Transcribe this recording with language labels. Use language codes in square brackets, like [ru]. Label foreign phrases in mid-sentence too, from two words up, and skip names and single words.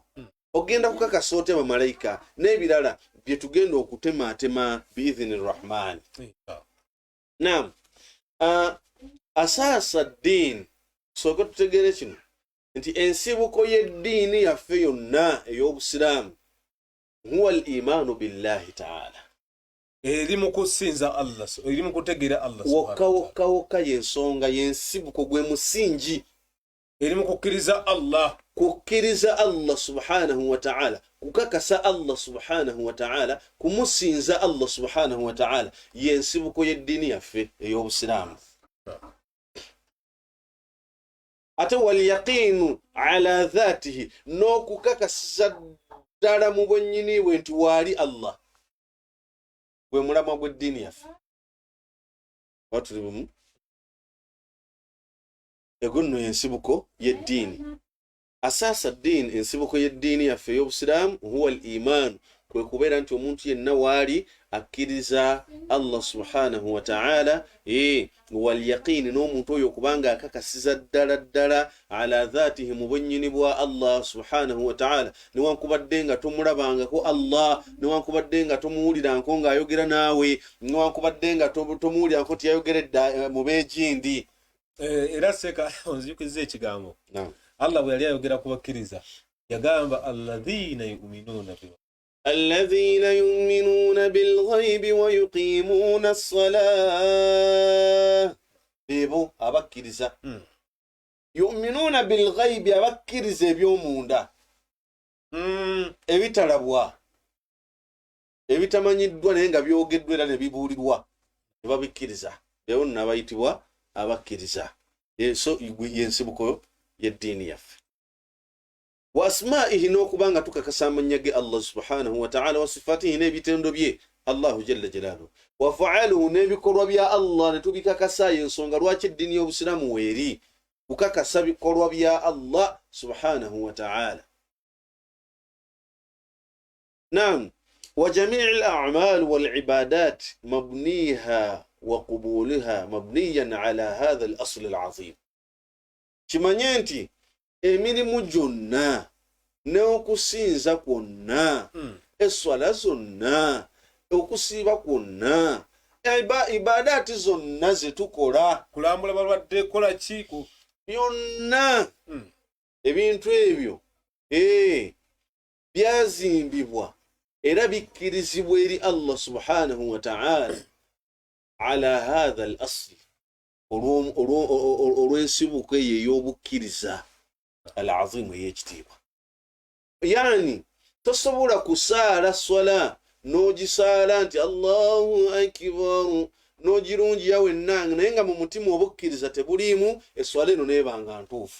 [lg] Ogenda kukakasa otya bamalayika n'ebirala bye tugenda okutemaatema [ar] بإذن الرحمن. [lg] Naam, asaasa ddiini, sooka tutegeere kino nti ensibuko y'eddiini yaffe yonna ey'obusiraamu [ar] هو الإيمان بالله تعالى, [lg] eri mu kusinza Allah, eri mu kutegeera Allah wokka y'ensonga, y'ensibuko, gwe musingi, eri mu kukkiriza Allah, kukkiriza Allah [ar] سبحانه وتعالى, [lg] kukakasa Allah [ar] سبحانه وتعالى, [lg] kumusinza Allah [ar] سبحانه وتعالى, [lg] y'ensibuko y'eddiini yaffe ey'obusiraamu. Ate [ar] واليقين على ذاته, [lg] n'okukakasiza ddala mu bwennyini bwe nti waali Allah, gwe mulamwa gw'eddiini yaffe. Watuli bumu, ego nno y'ensibuko y'eddiini. Asaasa ddiini, ensibuko y'eddiini yaffe ey'obusiraamu [ar] هو الإيمان, [lg] kwe kubeera nti omuntu yenna waali akkiriza Allah [ar] سبحانه وتعالى, واليقين, [lg] n'omuntu oyo kubanga akakasiza ddala [ar] على ذاته, [lg] mu bwennyini bwa Allah [ar] سبحانه وتعالى, [lg] newankubadde nga tomulabangako Allah, newankubadde nga tomuwuliranko ng'ayogera naawe, newankubadde nga tomuwuliranko tiyayogeredde mu beegindi. Era seka onzijukiza ekigambo Allah bwe yali ayogera ku bakkiriza yagamba [ar] الذين يؤمنون بالغيب ويقيمون الصلاة, [lg] bebo abakkiriza. [ar] يؤمنون بالغيب, [lg] abakkiriza eby'omunda, ebitalabwa, ebitamanyiddwa naye nga byogeddwa era ne bibuulirwa, ne babikkiriza. Bebo nno abayitibwa abakkiriza. So y'ensibuko y'eddiini yaffe. [ar] وأسمائه, [lg] n'okubanga tukakasa amannya ge Allah [ar] سبحانه وتعالى, وصفاته, [lg] n'ebitendo bye [ar] الله جل جلاله, وأفعاله, [lg] n'ebikolwa bya Allah ne tubikakasa. Y'ensonga lwaki eddiini y'obusiraamu weeri kukakasa bikolwa bya Allah [ar] سبحانه وتعالى. نعم، وجميع الأعمال والعبادات مبناها وقبولها مبني على هذا الأصل العظيم. [lg] Kimanye nti emirimu gyonna n'okusinza kwonna, eswala zonna, okusiiba kwonna, ibadaati zonna ze tukola, kulambula balwadde, kola ki, byonna ebintu ebyo byazimbibwa era bikkirizibwa eri Allah [ar] سبحانه وتعالى على هذا الأصل, [lg] olw'ensibuko eyo ey'obukkiriza al-azimu ey'ekitiibwa. Yani tosobola kusaala swala n'ogisaala nti [ar] الله أكبر, [lg] n'ogirungiya wenna naye nga mu mutima obukkiriza tebuliimu, eswala eno neebanga ntuufu.